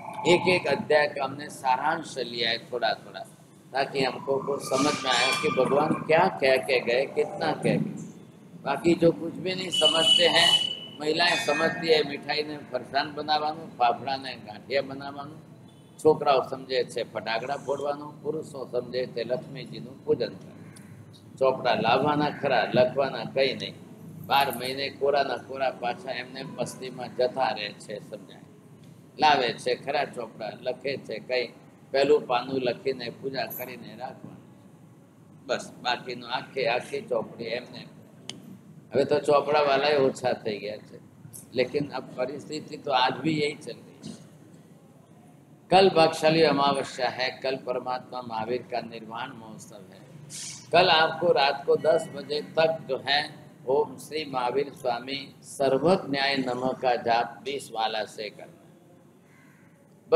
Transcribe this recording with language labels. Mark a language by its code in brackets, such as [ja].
[hi] एक एक अध्याय का हमने सारांश लिया है थोड़ा थोड़ा, ताकि हमको कुछ समझ में आए कि भगवान क्या कह के गए, कितना कह गए। बाकी जो कुछ भी नहीं समझते हैं, महिलाएं समझती है [gu] मिठाई ने फरसाण बनावानू, फाफड़ा ने गांठिया बनावानू, छोकराओ समझे છે ફટાકડા ફોડવાનું, પુરુષો સમજે છે લક્ષ્મીજીનું પૂજન કરવાનું। ચોપડા લાવવાના ખરા, લખવાના કંઈ નહીં, 12 મહિને કોરાના કોરા પાછા એમને મસ્તીમાં જતા રહે છે, સમજાય। લાવે છે ખરા ચોપડા, લખે છે કંઈ, પહેલું પાનું લખીને પૂજા કરીને રાખવાનું, બસ બાકીનું આખે આખી ચોપડી એમને। હવે તો ચોપડા વાળા ઓછા થઈ ગયા છે, [hi] लेकिन अब परिस्थिति तो आज भी यही चल रही है। कल भागशाली अमावस्या है, कल परमात्मा महावीर का निर्वाण महोत्सव है। कल आपको रात को 10 बजे तक जो है ओम श्री महावीर स्वामी सर्वज्ञाय नमः का जाप 20 वाला से करना।